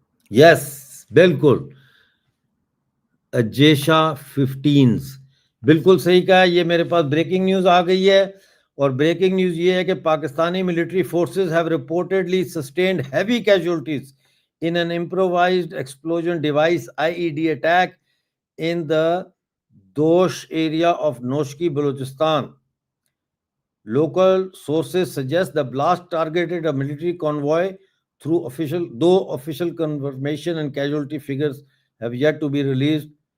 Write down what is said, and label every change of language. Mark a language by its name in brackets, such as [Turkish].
[Urdu] یس بالکل, اجیشا 15 بالکل صحیح کہا. یہ میرے پاس بریکنگ نیوز آ گئی ہے, اور بریکنگ نیوز یہ ہے کہ Pakistani military forces [English] Have reportedly sustained heavy casualties in an improvised explosion device IED attack in the Dosh area of Noshki, Balochistan. Local sources suggest the blast targeted a military convoy though official confirmation and casualty figures have yet to be released.